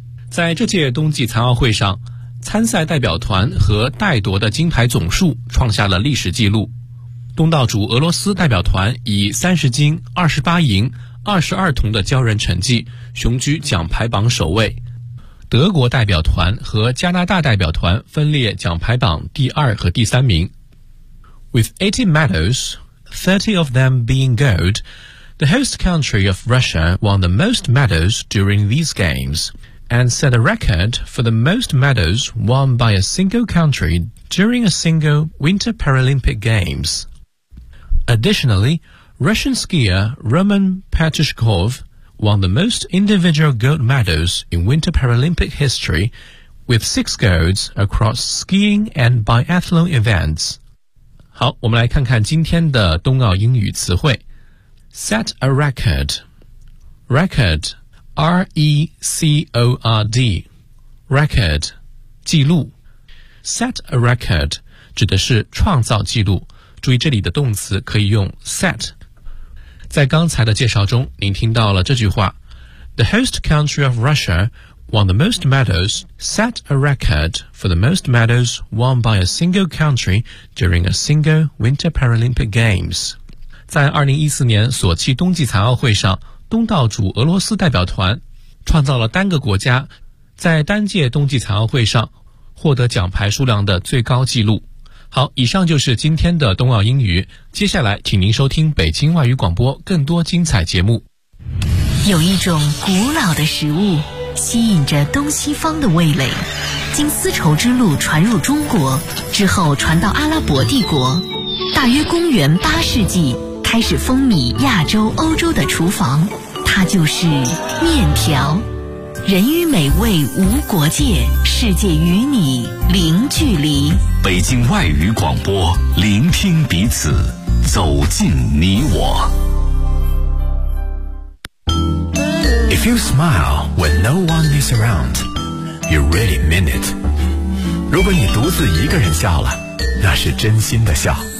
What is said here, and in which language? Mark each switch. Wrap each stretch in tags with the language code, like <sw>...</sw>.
<zh>在这届冬季残奥会上，参赛代表团和带夺的金牌总数创下了历史纪录。东道主俄罗斯代表团以30金、28银、22铜的骄人成绩雄居奖牌榜首位，德国代表团和加拿大代表团分列奖牌榜第二和第三名。</zh> <en>With 80 medals, 30 of them being gold, the host country of Russia won the most medals during these gamesand set a record for the most medals won by a single country during a single Winter Paralympic Games. Additionally, Russian skier Roman Petushkov won the most individual gold medals in Winter Paralympic history with 6 golds across skiing and biathlon events.</en> <zh>好，我们来看看今天的冬奥英语词汇。</zh> <en>Set a record. Record. R-E-C-O-R-D Record 记录。</en> <zh>Set a record 指的是创造记录，注意这里的动词可以用 set。在刚才的介绍中您听到了这句话，</zh> <en>The host country of Russia won the most medals set a record for the most medals won by a single country during a single Winter Paralympic Games。</en> <zh>在2014年索契冬季残奥会上，东道主俄罗斯代表团创造了单个国家在单届冬季残奥会上获得奖牌数量的最高纪录。好，以上就是今天的冬奥英语，接下来请您收听北京外语广播更多精彩节目。有一种古老的食物吸引着东西方的味蕾，经丝绸之路传入中国之后传到阿拉伯帝国，大约公元八世纪开始风靡亚洲、欧洲的厨房，它就是面条。人与美味无国界，世界与你零距离。北京外语广播，聆听彼此，走进你我。</zh> <en>If you smile when no one is around, you really mean it.</en> <zh>如果你独自一个人笑了，那是真心的笑。</zh>